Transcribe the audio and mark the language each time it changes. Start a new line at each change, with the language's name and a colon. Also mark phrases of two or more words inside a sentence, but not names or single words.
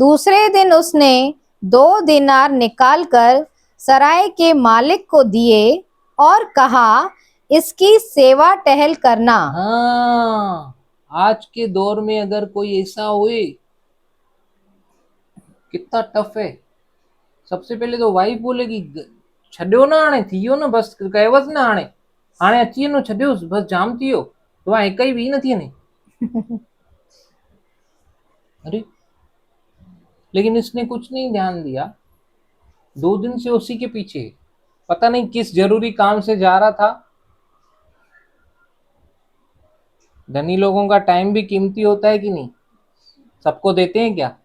Hindi: दूसरे दिन उसने 2 दिनार निकालकर सराय के मालिक को दिए और कहा, इसकी सेवा टहल करना। हाँ, आज के दौर में अगर कोई ऐसा हुए, कितना टफ है। सबसे पहले तो वाइफ बोलेगी
Sindhi: छड्यो ना हाणे, थियो न बस, कयवस न हाणे, हाणे अची वञो, छड्योस बस, जाम थियो, तो वहाँ हिक ई बि न थी वञे।
Hindi: अरे लेकिन इसने कुछ नहीं ध्यान दिया, 2 दिन से उसी के पीछे, पता नहीं किस जरूरी काम से जा रहा था। धनी लोगों का टाइम भी कीमती होता है कि नहीं, सबको देते हैं क्या?